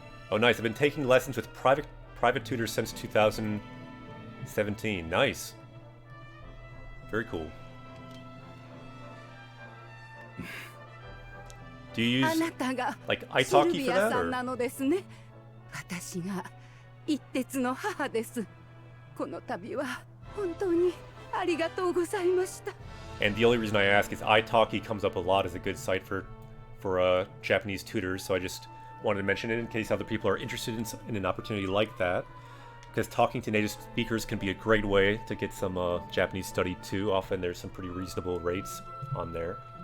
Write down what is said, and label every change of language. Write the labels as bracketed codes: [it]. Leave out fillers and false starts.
[en] Oh, nice. I've been taking lessons with private tutors since 2017. Nice. Very cool. Do you use like italki for that? Or? [ja] 私が一徹の母です。この度は本当にありがとうございました。 [en] And the only reason I ask is italki comes up a lot as a good site for Japanese tutors, so I just wanted to mention it in case other people are interested in an opportunity like that. Because talking to native speakers can be a great way to get some Japanese study too. Often there's some pretty reasonable rates on there.